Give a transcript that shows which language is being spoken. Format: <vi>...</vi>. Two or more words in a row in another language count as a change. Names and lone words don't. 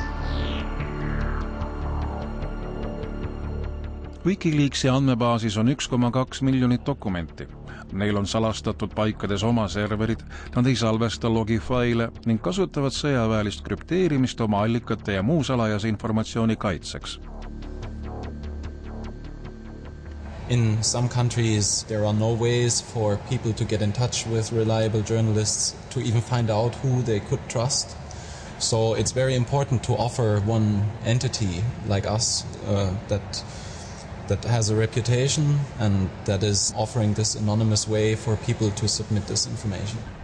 <et>WikiLeaksi andmebaasis on 1,2 miljonit dokumenti. Neil on salastatud paikades oma serverid, nad ei salvesta logifaile ning kasutavad sõjaväelist krüpteerimist oma allikate ja muu salajase informatsiooni kaitseks.</et> <en>In some countries, there are no ways for people to get in touch with reliable journalists to even find out who they could trust. So it's very important to offer one entity like us that that has a reputation and that is offering this anonymous way for people to submit this information.</en>